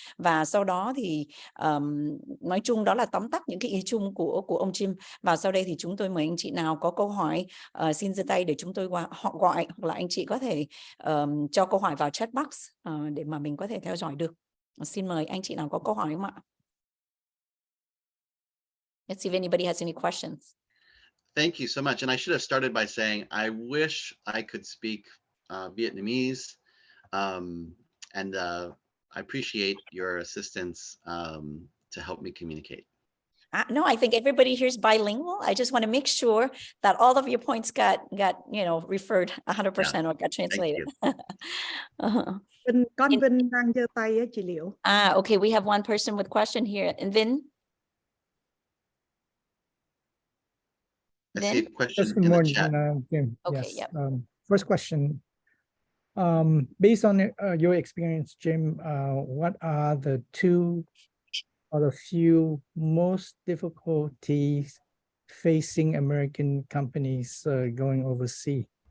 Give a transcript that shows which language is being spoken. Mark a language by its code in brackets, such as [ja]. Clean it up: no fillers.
[vi] Và sau đó thì nói chung đó là tóm tắt những cái ý chung của ông Jim. Và sau đây thì chúng tôi mời anh chị nào có câu hỏi xin giơ tay để chúng tôi họ gọi, hoặc là anh chị có thể cho câu hỏi vào chat box để mà mình có thể theo dõi được. Xin mời anh chị nào có câu hỏi không ạ? [en] Let's see if anybody has any questions. Thank you so much. And I should have started by saying, I wish I could speak Vietnamese, and I appreciate your assistance to help me communicate. No, I think everybody here is bilingual. I just want to make sure that all of your points got referred 100% or got translated. [vi] Con Vinh đang giơ tay á, chị Liễu. [en] Okay, we have one person with question here. And Vin? I see a question Yes, good in the morning, chat. Jim. Okay, yes. yep. First question. Based on your experience, Jim, what are the two or the few most difficulties facing American companies going overseas?